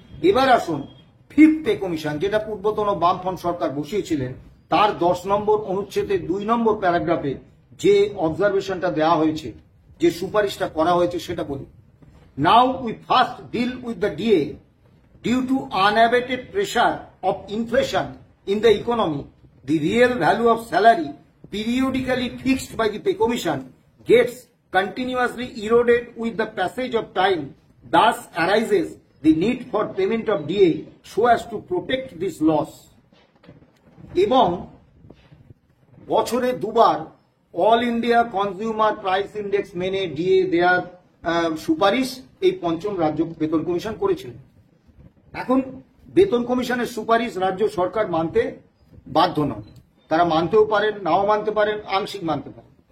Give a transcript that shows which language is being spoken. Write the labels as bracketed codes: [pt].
[bn] এবার আসুন, fifth pay commission, যেটা পূর্বতন বামফ্রন্ট সরকার বসিয়েছিলেন, তার 10 নম্বর অনুচ্ছেদের 2 নম্বর প্যারাগ্রাফে যে অবজারভেশনটা দেওয়া হয়েছে, যে সুপারিশটা করা হয়েছে, সেটা বলি। [en] Now we first deal with the DA. Due to unabated pressure of inflation in the economy, the real value of salary periodically fixed by the pay commission gets continuously eroded with the passage of time. Thus arises the need for payment of DA so as to protect this loss. [bn] এবং বছরে দুবার all India consumer price index মেনে DA দেওয়ার সুপারিশ এই পঞ্চম রাজ্য বেতন কমিশন করেছিলেন। এখন বেতন কমিশনের সুপারিশ রাজ্য সরকার মানতে বাধ্য নয়, তারা মানতেও পারেন, নাও মানতে পারেন, আংশিক মানতে পারেন।